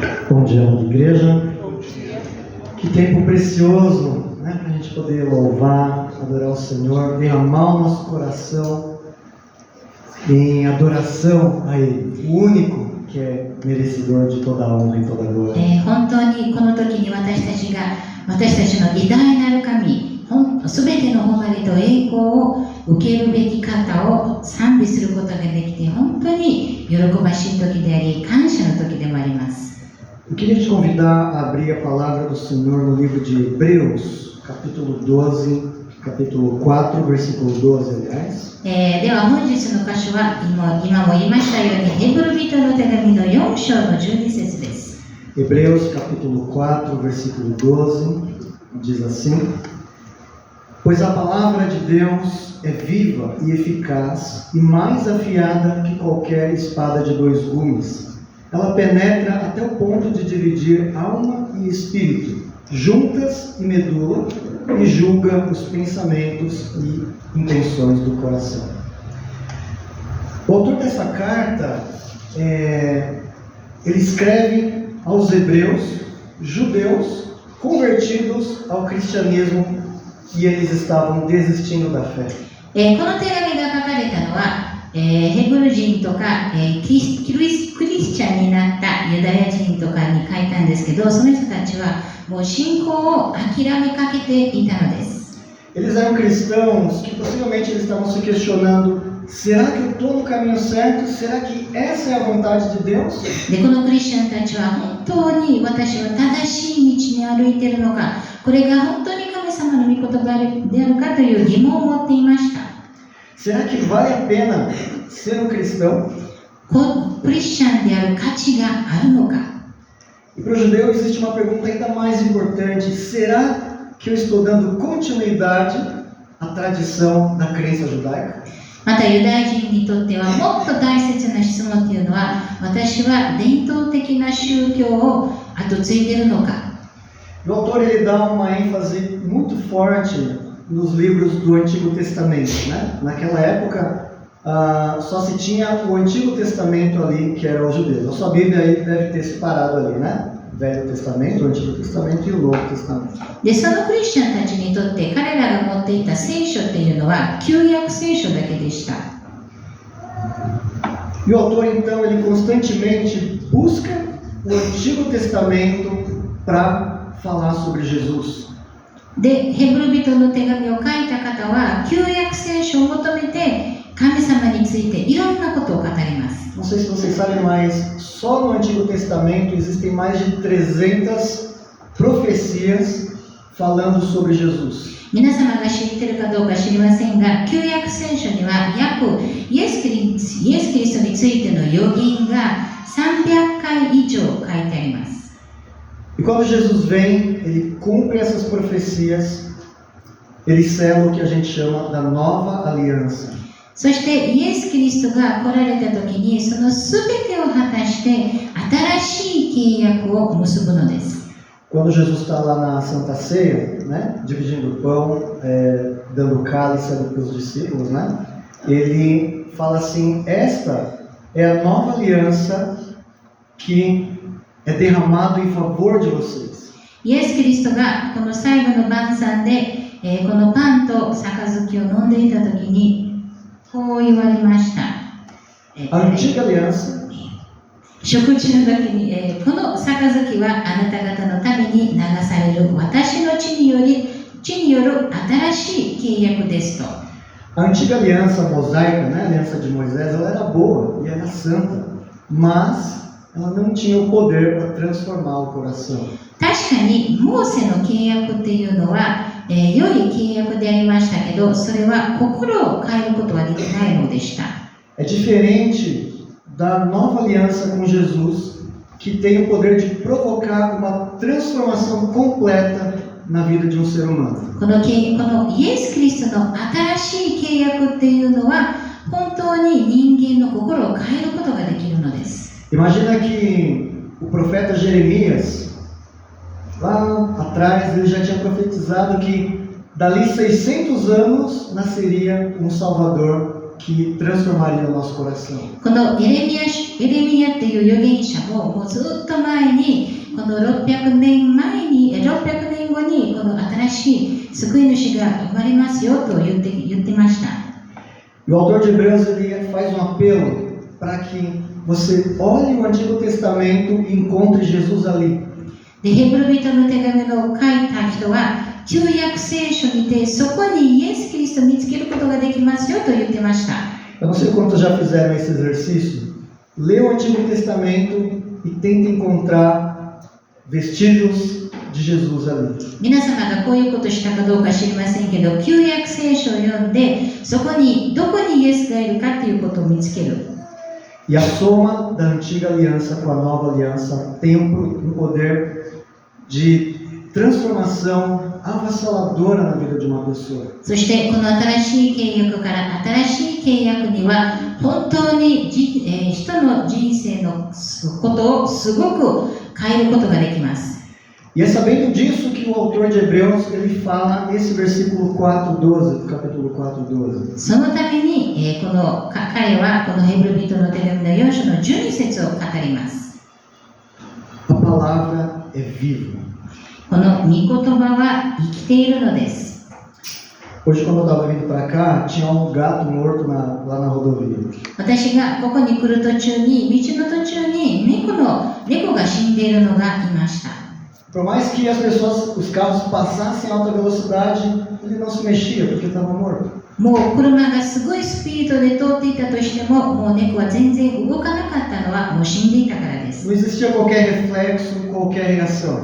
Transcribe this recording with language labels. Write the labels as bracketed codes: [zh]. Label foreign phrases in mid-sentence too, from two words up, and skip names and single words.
[pt] Bom dia, amada igreja. Que tempo precioso, né, para a gente poder louvar, adorar o Senhor, derramar o nosso coração em adoração a Ele, o único que é merecedor de toda a honra e toda a glória. [ja] 本当にこの時に私たちの偉大なる神、すべての誉れと栄光を受けるべき方を賛美することができて、本当に喜ばしい時であり、感謝の時でもあります。 [pt] Eu queria te convidar a abrir a palavra do Senhor no livro de Hebreus, capítulo 12, capítulo 4, versículo 12, aliás. [ja] では本日の箇所は今も言いましたようにヘブル人の手紙の4章の12節です。 [pt] Hebreus, capítulo 4, versículo 12, diz assim: Pois a palavra de Deus é viva e eficaz e mais afiada que qualquer espada de dois gumes. Ela penetra até o ponto de dividir alma e espírito, juntas e medula, e julga os pensamentos e intenções do coração. O autor dessa carta, ele escreve aos hebreus, judeus, convertidos ao cristianismo, e eles estavam desistindo da fé. [ja] この手紙が書かれたのは、ヘブル人とか、クリスチャンになったユダヤ人とかに書いたんですけど、その人たちはもう信仰を諦めかけていたのです。 [pt] Eles eram cristãos que possivelmente eles estavam se questionando: será que eu estou no caminho certo? Será que essa é a vontade de Deus? [ja] で、このクリスチャンたちは本当に私は正しい道に歩いているのか、これが本当に神様の御言葉であるかという疑問を持っていました。 [pt] Será que vale a pena ser um cristão? [ja] クリスチャンである価値があるのか。 [pt] E para o judeu existe uma pergunta ainda mais importante: será que eu estou dando continuidade à tradição da crença judaica? [ja] またユダヤ人にとってはもっと大切な質問というのは、私は伝統的な宗教を後継いでいるのか。 [pt] O autor ele dá uma ênfase muito forte nos livros do Antigo Testamento, né? Naquela época só se tinha o Antigo Testamento ali, que era os judeus. A sua Bíblia aí deve ter separado ali, né? O Velho Testamento, o Antigo Testamento e o Novo Testamento. [ja] で、そのクリスチャンたちにとって彼らが持っていた聖書っていうのは旧約聖書だけでした。 [pt] E o autor então ele constantemente busca o Antigo Testamento para falar sobre Jesus. [ja] で、ヘブル人の手紙を書いた方は旧約聖書を求めて神様についていろんなことを語ります。 [pt] Não sei se vocês sabem, mas só no Antigo Testamento existem mais de 300 profecias falando sobre Jesus. [ja] 皆様が知っているかどうか知りませんが、旧約聖書には約イエス・キリストについての預言が300回以上書いてあります。 [pt] E quando Jesus vem, ele cumpre essas profecias, ele sela o que a gente chama da nova aliança. [ja] そしてイエス・キリストが来られた時にその全てを果たして新しい契約を結ぶのです。 [pt] Quando Jesus está lá na Santa Ceia, né, dividindo o pão, dando o cálice para os discípulos, né, ele fala assim: esta é a nova aliança que é derramado em favor de vocês. [ja] イエス・キリストがこの最後の晩餐で、このパンと杯を飲んでいた時にこう言われました。 [pt] A antiga aliança [ja] 食事の時に、この杯はあなた方のために流される私の血による新しい契約ですと。 [pt] A antiga aliança mosaica, né, a aliança de Moisés, ela era boa e era santa, mas ela não tinha o poder para transformar o coração. [ja] 確かにモーセの契約っていうのは、良い契約でありましたけど、それは心を変えることはできないのでした。 [pt] É diferente da nova aliança com Jesus, que tem o poder de provocar uma transformação completa na vida de um ser humano. [ja] このイエス・キリストの新しい契約っていうのは本当に人間の心を変えることができるのです。 [pt] Imagina que o profeta Jeremias, lá atrás, ele já tinha profetizado que dali 600 anos nasceria um Salvador que transformaria o nosso coração. [ja] このエレミヤっていう預言者も、もうずっと前にこの600年後にこの新しい救い主が生まれますよと言ってました。 [pt] E o autor de Hebreus ele faz um apelo para que você olhe o Antigo Testamento e encontre Jesus ali. [ja] で、ヘブル人の手紙を書いた人は、旧約聖書にてそこにイエス・キリストを見つけることができますよと言ってました。 [pt] Eu não sei quantos já fizeram esse exercício. Lê o Antigo Testamento e tenta encontrar vestígios de Jesus ali. [ja] 皆様がこういうことしたかどうか知りませんけど、旧約聖書を読んで、そこにどこにイエスがいるかということを見つける。 [pt] E a soma da antiga aliança com a nova aliança tem um poder de transformação avassaladora na vida de uma pessoa. [ja] そしてこの新しい契約から新しい契約には本当に人の人生のことをすごく変えることができます。 [pt] E é sabendo disso que o autor de Hebreus ele fala esse versículo 4:12 do capítulo 4:12. [ja] そのために、彼はこのヘブル人の手紙の4章の12節を語ります。 [pt] A palavra é viva. [ja] この御言葉は生きているのです。 [pt] Hoje quando eu estava vindo para cá, tinha um gato morto lá na rodovia. [ja] 私がここに来る途中に、道の途中に猫が死んでいるのがいました。 [pt] Por mais que os carros passassem em alta velocidade, ele não se mexia porque estava morto. [ja] もう車がすごいスピードで通っていたとしても、もう猫は全然動かなかったのはもう死んでいたからです。 [pt] Não existia qualquer reflexo, qualquer reação.